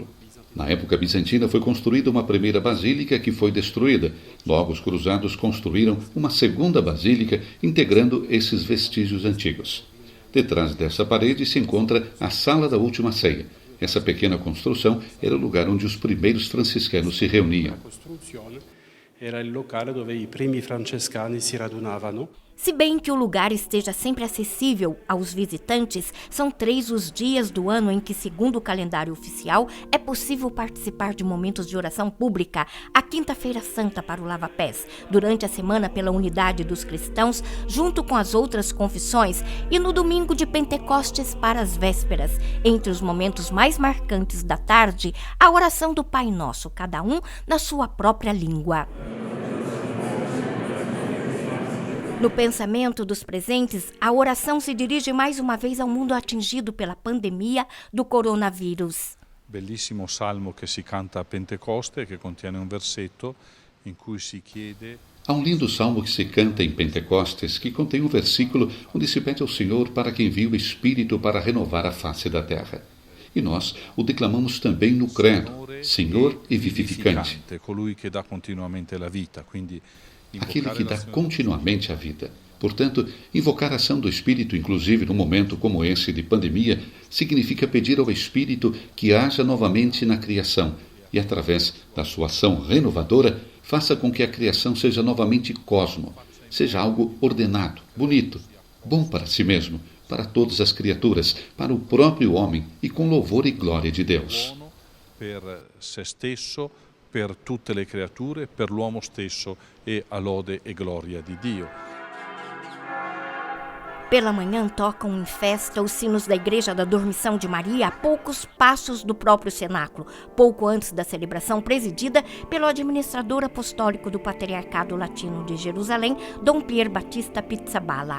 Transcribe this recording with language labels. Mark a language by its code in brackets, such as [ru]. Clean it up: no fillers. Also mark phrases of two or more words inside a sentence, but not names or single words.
[pt] Na época bizantina foi construída uma primeira basílica que foi destruída. Logo, os cruzados construíram uma segunda basílica, integrando esses vestígios antigos. Detrás dessa parede se encontra a Sala da Última Ceia. Essa pequena construção era o lugar onde os primeiros franciscanos se reuniam. [it] Era il locale dove i primi francescani si radunavano. [pt] Se bem que o lugar esteja sempre acessível aos visitantes, são 3 os dias do ano em que, segundo o calendário oficial, é possível participar de momentos de oração pública. A Quinta-feira Santa para o Lava-Pés, durante a semana pela unidade dos cristãos, junto com as outras confissões, e no domingo de Pentecostes para as vésperas. Entre os momentos mais marcantes da tarde, a oração do Pai Nosso, cada um na sua própria língua. No pensamento dos presentes, a oração se dirige mais uma vez ao mundo atingido pela pandemia do coronavírus. [it] Bellissimo salmo che si canta a Pentecoste, che contiene un versetto in cui si chiede. [pt] Há um lindo salmo que se canta em Pentecostes, que contém um versículo onde se pede ao Senhor para que envie o Espírito para renovar a face da terra. E nós o declamamos também no credo, Senhor e vivificante. [it] Colui che dà continuamente la vita, quindi [pt] aquele que dá continuamente a vida. Portanto, invocar a ação do Espírito, inclusive num momento como esse de pandemia, significa pedir ao Espírito que haja novamente na criação e, através da sua ação renovadora, faça com que a criação seja novamente cosmo, seja algo ordenado, bonito, bom para si mesmo, para todas as criaturas, para o próprio homem e com louvor e glória de Deus. [it] Per se stesso, per tutte le creature, per l'uomo stesso e a lode e gloria di Dio. [pt] Pela manhã tocam em festa os sinos da Igreja da Dormição de Maria a poucos passos do próprio cenáculo, pouco antes da celebração presidida pelo administrador apostólico do Patriarcado Latino de Jerusalém, Dom Pier Battista Pizzaballa.